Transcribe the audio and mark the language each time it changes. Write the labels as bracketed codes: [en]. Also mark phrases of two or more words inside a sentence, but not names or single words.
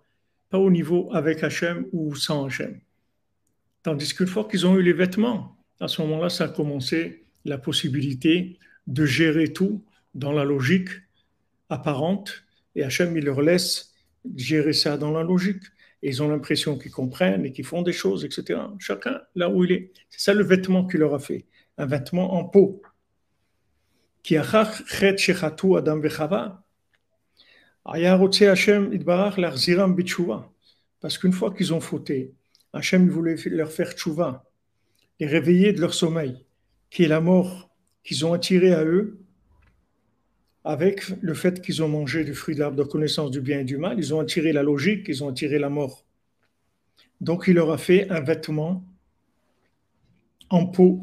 [fr] Pas au niveau avec Hachem ou sans Hachem. Tandis qu'une fois qu'ils ont eu les vêtements, à ce moment-là, ça a commencé la possibilité de gérer tout dans la logique apparente. Et Hachem, il leur laisse gérer ça dans la logique. et ils ont l'impression qu'ils comprennent et qu'ils font des choses, etc. Chacun là où il est. C'est ça le vêtement qu'il leur a fait, un vêtement en peau. [he] כי החטא שחטאו אדם וחוה היה רוצה השם יתברך להחזירם בתשובה. [fr] Parce qu'une fois qu'ils ont fauté, Hachem voulait leur faire tchouva, les réveiller de leur sommeil, qui est la mort qu'ils ont attirée à eux avec le fait qu'ils ont mangé du fruit de l'arbre de connaissance du bien et du mal. Ils ont attiré la logique, ils ont attiré la mort. Donc il leur a fait un vêtement en peau.